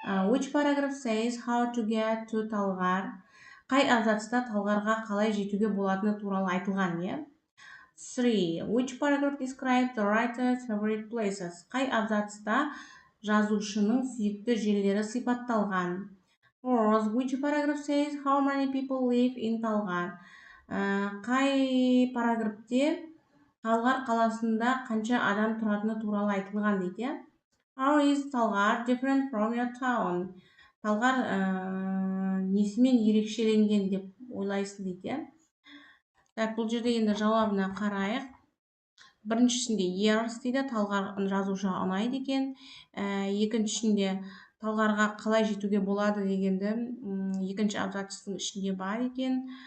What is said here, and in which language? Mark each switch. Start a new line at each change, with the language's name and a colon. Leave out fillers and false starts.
English: Which paragraph says how to get to Талғар?
Kazakh: Қай абзацта Талғарға қалай жетуге болатыны туралы айтылған, 3.
English: Which paragraph describes the writer's favorite places?
Kazakh: Қай абзацта жазушының сүйікті жерлері сипатталған? 4.
English: Which paragraph says how many people live in Талғар?
Kazakh: Қай параграфте Талғар қаласында қанша адам тұратыны туралы айтылған дейді.
English: How is Талғар different from your town?
Kazakh: Талғар несімен ерекшеленген деп ойлайсың дейді. Бұл жерде енді жауабына қарайық. Біріншісінде years дейді, Талғар жазушыға ұнайды екен. Екіншісінде Талғарға қалай жетуге болады дегенді екінші абзацтың ішінде бар екен.